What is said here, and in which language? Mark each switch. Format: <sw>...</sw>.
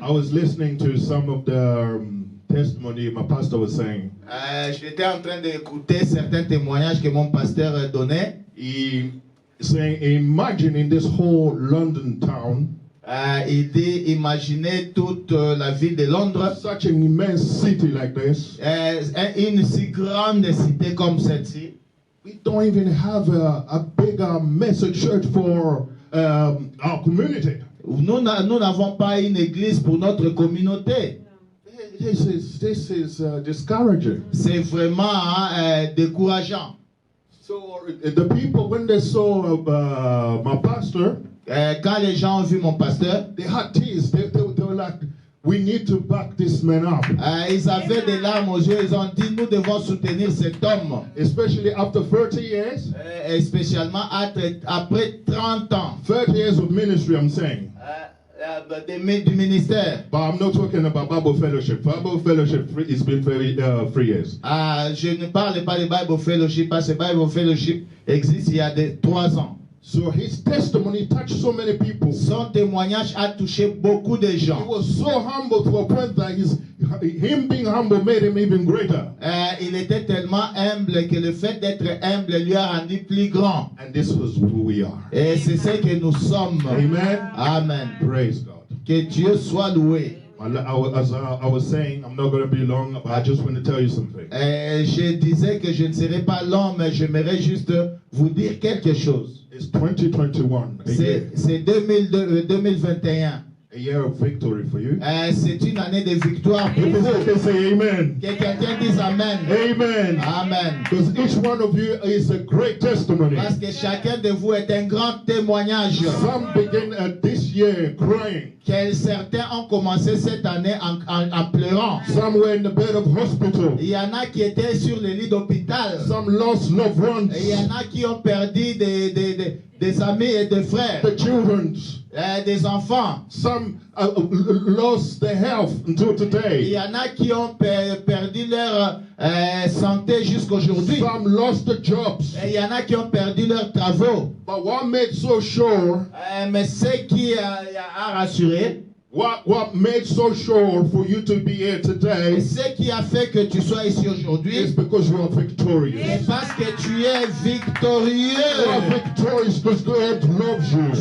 <en>I was listening to some of the testimony my pastor was saying.</en> <fr>J'étais en train d'écouter certains témoignages que mon pasteur donnait.</fr> <en>He saying, imagine in this whole London town,</en> <fr>Il dit, imaginez toute la ville de Londres,</fr> <en>such an immense city like this.</en> <fr>une si grande cité comme celle-ci.</fr> <en>We don't even have a bigger message church for our community.</en> <fr>Nous n'avons pas une église pour notre communauté.</fr> <en>This is discouraging.</en> <fr>C'est vraiment décourageant.</fr> <en>So the people, when they saw my pastor,</en> <fr>Quand les gens ont vu mon pasteur,</fr> <en>they had tears. They were like, we need to back this man up.</en> <fr>ils avaient des larmes aux yeux. Ils ont dit, nous devons soutenir cet homme.</fr> <en>Especially after 30 years.</en> <fr>Spécialement après 30 ans.</fr> <en>30 years of ministry, I'm saying.</en> <fr>Du ministère.</fr> <en>But I'm not talking about Bible Fellowship. Bible Fellowship it's been 3 years.</en> <fr>Je ne parle pas de Bible Fellowship parce que Bible Fellowship existe il y a 3 ans.</fr> <en>So his testimony touched so many people.</en> <fr>Son témoignage a touché beaucoup de</fr> <en>He</en> <fr>gens.</fr> <en>was so humble to a point that him being humble made him even greater.</en> <fr>Il était tellement humble que le fait d'être humble lui a rendu plus grand.</fr> <en>And this was who we are.</en> <fr>Et c'est ce que nous sommes.</fr> <en>Amen. Amen. Praise God.</en> <fr>Que Dieu soit loué.</fr> <en>As I was saying, I'm not going to be long, but I just want to tell you something.</en> <fr>Je disais que je ne serai pas long, mais j'aimerais juste vous dire quelque chose.</fr> <en>It's 2021,</en> <fr>C'est 2021.</fr> <en>a year of victory for you.</en> <fr>C'est une année de victoire pour</fr> <en>If it's</en> <fr>vous.</fr> <en>okay, say amen.</en> <fr>Que quelqu'un dise Amen.</fr> <en>Amen. Amen. Because each one of you is a great testimony.</en> <fr>Parce que chacun de vous est un grand témoignage.</fr> <en>Some begin this year crying.</en> <fr>Certains ont commencé cette année en pleurant.</fr> <en>Some were in the bed of hospital.</en> <fr>Il y en a qui étaient sur le lit d'hôpital.</fr> <en>Some lost loved ones.</en> <fr>Et il y en a qui ont perdu des amis et des frères.</fr> <en>The children.</en> <fr>Des enfants.</fr> <en>Some lost their health until</en> <fr>Il</fr> <en>today.</en> <fr>y en a qui ont perdu leur santé jusqu'aujourd'hui.</fr> <en>Some lost the jobs.</en> <fr>Et il y en a qui ont perdu leurs travaux.</fr> <en>But what made so sure,</en> <fr>Mais ce qui a rassuré,</fr> <en>what made so sure for you to be here today</en> <fr>ce qui a fait que tu sois ici aujourd'hui,</fr> <en>is because you are victorious.</en> <fr>c'est parce que tu es</fr> <en>You are</en> <fr>victorieux.</fr> <en>victorious because God loves</en>